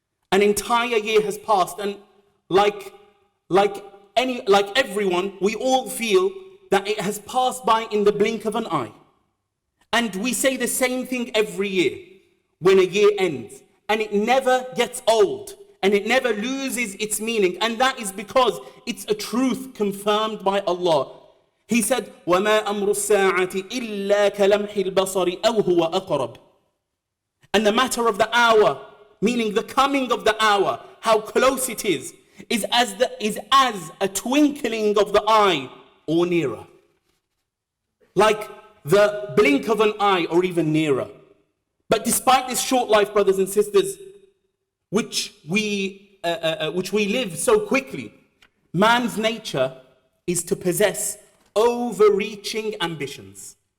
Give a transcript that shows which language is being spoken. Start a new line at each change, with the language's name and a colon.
English: An entire year has passed, and like everyone, we all feel that it has passed by in the blink of an eye. And we say the same thing every year when a year ends, and it never gets old, and it never loses its meaning, and that is because it's a truth confirmed by Allah. He said,
Arabic: وَمَا أَمْرُ السَّاعَةِ إِلَّا كَلَمْحِ الْبَصَرِ أَوْ هُوَ أَقْرَبُ.
English: And the matter of the hour, meaning the coming of the hour, how close it is as a twinkling of the eye or nearer. Like the blink of an eye or even nearer. But despite this short life, brothers and sisters, which we live so quickly, man's nature is to possess overreaching ambitions.